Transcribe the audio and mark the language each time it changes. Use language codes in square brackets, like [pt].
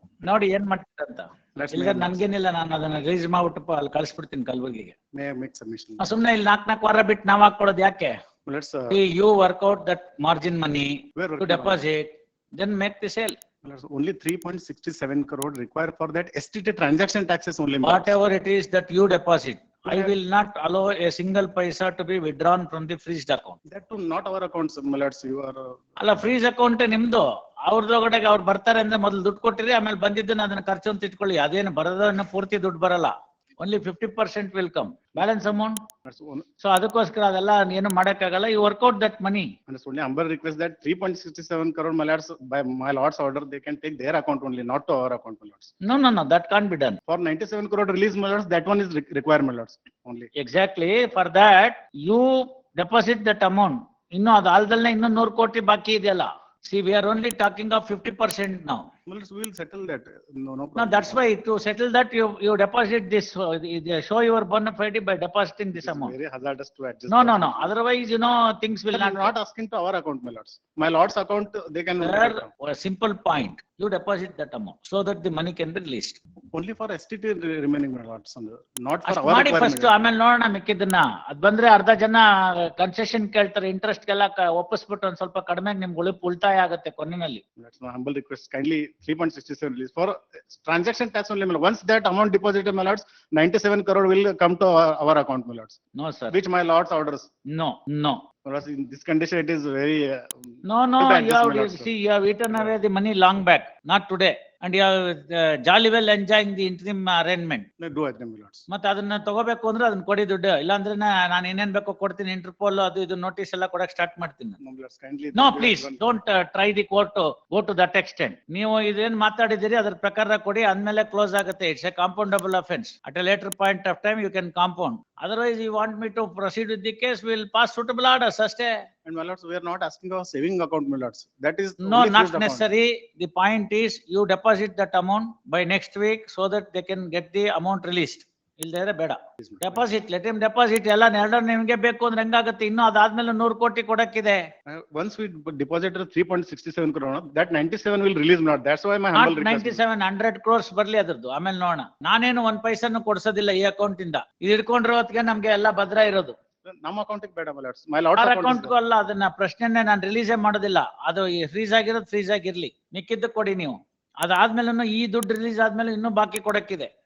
[kn] ನೋಡಿ ಏನ್ ಮಾಡ್ತೀರಂತ. ಇಲ್ಲ ನನ್ಗೇನಿಲ್ಲ, ನಾನು ಅದನ್ನ ರಿಲೀಸ್ ಮಾಡ್ಬಿಟ್ಟು ಅಲ್ಲಿ ಕಳಿಸ್ಬಿಡ್ತೀನಿ ಕಲ್ಬುರ್ಗಿಗೆ. ಸುಮ್ನೆ ಇಲ್ಲಿ 4 ವಾರ ಬಿಟ್ಟು ನಾವ್ ಹಾಕೊಳೋದು ಯಾಕೆ? [en] You work out that margin money to deposit, then make the sale. Only 3.67 crore required for that STT transaction taxes only. Whatever it is that you deposit, I will not allow a single paisa to be withdrawn from the freezed account. That too not our accounts, Mallards. You are [kn] ಅಲ್ಲ, freeze account ನಿಮ್ದು. ಅವ್ರದೊಳಗಡೆಗೆ ಅವ್ರು ಬರ್ತಾರೆ ಅಂದ್ರೆ ಮೊದಲು ದುಡ್ಡು ಕೊಟ್ಟಿರಿ, ಆಮೇಲೆ ಬಂದಿದ್ದನ್ನ ಅದನ್ನ ಖರ್ಚು ಅಂತ ಇಟ್ಕೊಳ್ಳಿ. ಅದೇನು ಬರೋದನ್ನ ಪೂರ್ತಿ ದುಡ್ಡು ಬರಲ್ಲ. [en] only 50% will come, balance amount. [kn] So ಅದಕ್ಕೋಸ್ಕರ ಅದೆಲ್ಲ ಏನು ಮಾಡಕ್ಕಾಗಲ್ಲ. [en] You work out that money. And it's only humble request that 3.67 crore Mallards by my lord's order they can take their account only, not to our account, Mallards. No, that can't be done. For 97 crore release, Mallards, that one is required, Mallards, only. Exactly, for that you deposit that amount. [kn] ಇನ್ನು ಅದು ಅಲ್ದಲ್ಲೇ ಇನ್ನೂ 100 ಕೋಟಿ ಬಾಕಿ ಇದೆಯಲ್ಲ. [en] See, we are only talking of 50% now. Well, we will settle that. No problem. No, that's why to settle that you deposit this, show your bona fide by depositing this amount. Very hazardous to adjust. No. Otherwise, things will not. Not asking to our account, my lords. My lord's account, they can. A simple point. You deposit that amount so that the money can be released. Only for STT remaining, my lords. Not for our requirement. [kn] First, ಆಮೇಲೆ ನೋಡೋಣ ಮಿಕ್ಕಿದ್ದನ್ನ. ಅದ್ ಬಂದ್ರೆ ಅರ್ಧ ಜನ concession ಕೇಳ್ತಾರೆ, interest ಗೆಲ್ಲ ಒಪ್ಪಿಸ್ಬಿಟ್ಟು ಒಂದ್ ಸ್ವಲ್ಪ ಕಡಿಮೆ ನಿಮ್ಗೆ ಉಳಿತಾಯ ಆಗುತ್ತೆ ಕೊನೆಯಲ್ಲಿ. [en] That's my humble request. Kindly 3.67 release for transaction tax only. Once that amount deposited, my lords, 97 crore will come to our account, my lords. No, sir. Which my lords orders. No. In this condition, it is very. No. You have eaten away the money long back, not today. and you are jolly well enjoying the interim arrangement. Do agree, my lords. [kn] ಮತ್ತೆ ಅದನ್ನ ತಗೋಬೇಕು ಅಂದ್ರೆ ಅದನ್ನ ಕೊಡಿ ದುಡ್ಡು, ಇಲ್ಲಾಂದ್ರೆ ನಾನು ಏನೇನ್ ಬೇಕೋ ಕೊಡ್ತೀನಿ, ಇಂಟರ್ಪೋಲ್ ಅದು ಇದು ನೋಟಿಸ್ ಎಲ್ಲ ಕೊಡಕ್ ಸ್ಟಾರ್ಟ್ ಮಾಡ್ತೀನಿ. [en] No, my lords, kindly. No please don't try the court to go to that extent. [kn] ನೀವು ಇದೇನ್ ಮಾತಾಡಿದಿರಿ ಅದ್ರ ಪ್ರಕಾರ ಕೊಡಿ, ಅಂದ್ಮೇಲೆ ಕ್ಲೋಸ್ ಆಗುತ್ತೆ. [en] It's a compoundable offence. At a later point of time you can compound. Otherwise you want me to proceed with the case, we will pass suitable orders ಅಷ್ಟೇ. And my lords, we are not asking for saving account, my lords. That is. No, only not fixed account. necessary. The point is you deposit that amount by next week so that they can get the amount released. [kn] ಇಲ್ದೇ ಬೇಡ deposit, [en] Let him deposit. [kn] ಎಲ್ಲ ಎರಡು ನಿಮ್ಗೆ ಬೇಕು ಅಂದ್ರೆ ಹೆಂಗಾಗುತ್ತೆ? ಇನ್ನು ಅದಾದ್ಮೇಲೆ 100 ಕೋಟಿ ಕೊಡಕ್ಕಿದೆ. [en] Once we deposited 3.67 crore, that 97 will release, not. That's why my humble request. [kn] 97 100 crores ಬರ್ಲಿ ಅದ್ರದ್ದು, ಆಮೇಲೆ ನೋಡೋಣ. ನಾನೇನು 1 ಪೈಸನ್ನು ಕೊಡ್ಸೋದಿಲ್ಲ ಈ ಅಕೌಂಟ್ ಇಂದ. ಇದು ಹಿಡ್ಕೊಂಡ್ರೆ ಹೊತ್ತಿಗೆ ನಮ್ಗೆ ಎಲ್ಲ ಭದ್ರ ಇರೋದು. ನಮ್ಮ ಅಕೌಂಟ್ ಬೇಡ, my lords. [en] My lords [kn] ಅಕೌಂಟ್ಗೂ ಅಲ್ಲ, ಅದನ್ನ ಪ್ರಶ್ನೆನೇ ನಾನು ರಿಲೀಸೇ ಮಾಡೋದಿಲ್ಲ. ಅದು ಫ್ರೀಸ್ ಆಗಿರೋದು ಫ್ರೀಸ್ ಆಗಿರ್ಲಿ, ಮಿಕ್ಕಿದ್ದು ಕೊಡಿ ನೀವು. ಅದಾದ್ಮೇಲೆ ಈ ದುಡ್ಡು ರಿಲೀಸ್ ಆದ್ಮೇಲೆ ಇನ್ನೂ ಬಾಕಿ ಕೊಡಕ್ಕಿದೆ.